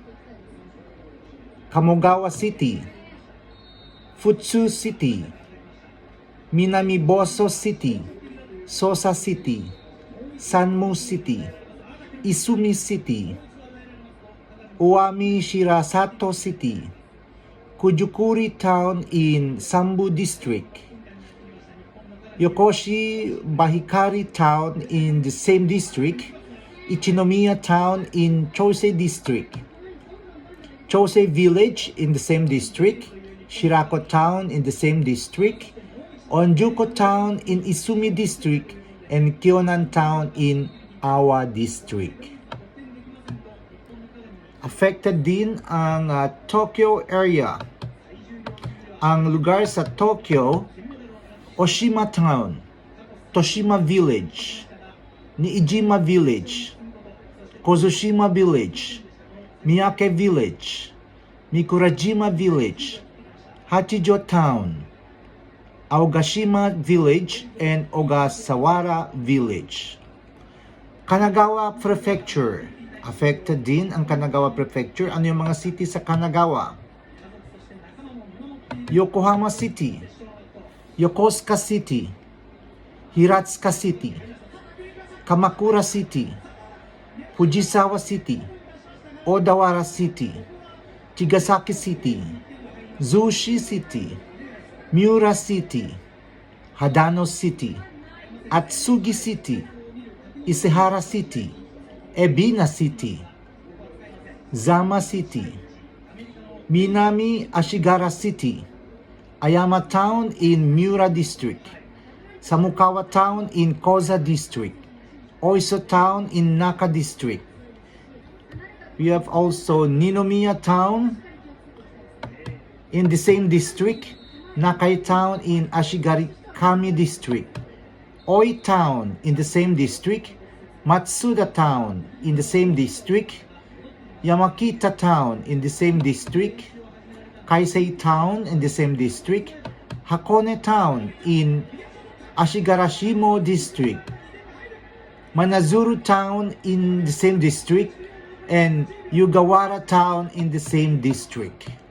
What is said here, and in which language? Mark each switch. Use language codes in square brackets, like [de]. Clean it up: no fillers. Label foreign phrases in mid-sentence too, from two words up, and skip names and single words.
[en] Kamogawa City, Futsu City, Minamiboso City, Sosa City, Sanmu City, Isumi City, Uwami Shirasato City, Kujukuri Town in Sambu District, Yokoshi Bahikari Town in the same district, Ichinomiya Town in Chosei District, Chosei Village in the same district, Shirako Town in the same district, Onjuko Town in Isumi District, and Kyonan Town in Awa District. [tl] Affected din ang Tokyo area. Ang lugar sa Tokyo, Oshima Town, Toshima Village, Niijima Village, Kozushima Village, Miyake Village, Mikurajima Village, Hachijo Town, Aogashima Village, and Ogasawara Village. Kanagawa Prefecture. Affected din ang Kanagawa Prefecture. Ano yung mga city sa Kanagawa? [en] Yokohama City, Yokosuka City, Hiratsuka City, Kamakura City, Fujisawa City, Odawara City, Chigasaki City, Zushi City, Miura City, Hadano City, Atsugi City, Isehara City, Ebina City, Zama City, Minami Ashigara City, Ayama Town in Miura District, Samukawa Town in Koza District, Oiso Town in Naka District. We have also Ninomiya Town in the same district, Nakai Town in Ashigarikami District, Oi Town in the same district, Matsuda Town in the same district, Yamakita Town in the same district, Kaisei Town in the same district, Hakone Town in Ashigarashimo District, Manazuru Town in the same district, and Yugawara Town in the same district.